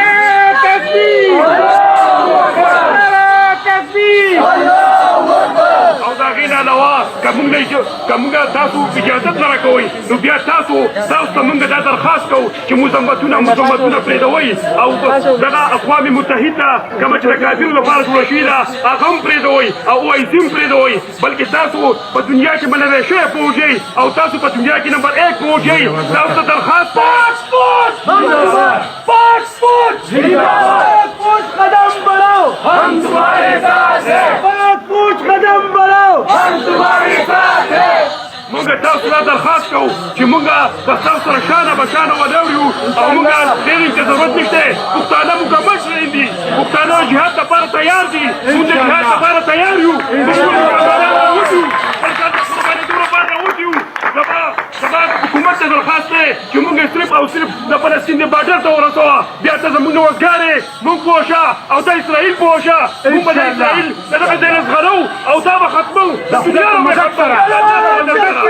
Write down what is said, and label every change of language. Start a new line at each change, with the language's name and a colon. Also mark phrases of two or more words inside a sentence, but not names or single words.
Pashto: او د هغې نه علاوه که مونږ تاسو اجازت نه راکوئ نو بیا تاسو ته مونږ دا درخواست کوو چې مذمتونه پرېږدوئ او دغه اقوام متحده کومه چې د کافرو لپاره جوړه شوې ده هغه هم پرېږدوئ او OIC هم پرېږدوئ بلکې تاسو په دنیا کې بللی شوی فوج یئ او تاسو په دنیا کې نمبر 1 فوج یئ تاسو ته درخواست
Urdu: قدم بڑھاؤ ہم تمہارے ساتھ ہیں فوج قدم بڑھاؤ ہم تمہارے ساتھ ہیں
Pashto: مونږ تاسو ته درخواست کوو چې مونږ د تاسو سره شانه بشانه ولاړ یو او مونږ ډېرې ته ضرورت نشته پښتانه مکمل شوي دي پښتانه جهاد لپاره تیار دي مونږ د جهاد لپاره تیار یو زما حکومت ته درخواست دی چې مونږ صرف او صرف د فلسطین د باډر ته ورسوه بیا ته زموږ نوښتګارې مونږ پوه شه او د اسرائیل پوه شه مونږ به د اسرائیل د دغه ځای نه زغرو او دا به ختمو د دنیا نه به ختمو